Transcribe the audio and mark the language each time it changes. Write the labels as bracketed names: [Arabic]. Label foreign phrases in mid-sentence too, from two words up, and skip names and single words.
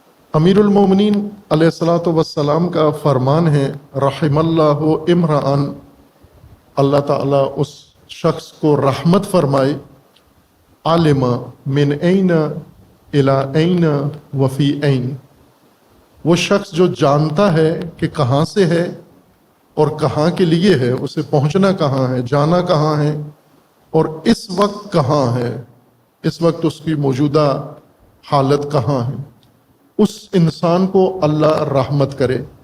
[Urdu] امیر المومنین علیہ الصلوۃ والسلام کا فرمان ہے، [Arabic] رحم اللہ امرأن، [Urdu] اللہ تعالیٰ اس شخص کو رحمت فرمائے، [Arabic] عالم من این الی این وفی این، [Urdu] وہ شخص جو جانتا ہے کہ کہاں سے ہے اور کہاں کے لیے ہے، اسے پہنچنا کہاں ہے، جانا کہاں ہے، اور اس وقت کہاں ہے، اس وقت اس کی موجودہ حالت کہاں ہے، اس انسان کو اللہ رحمت کرے۔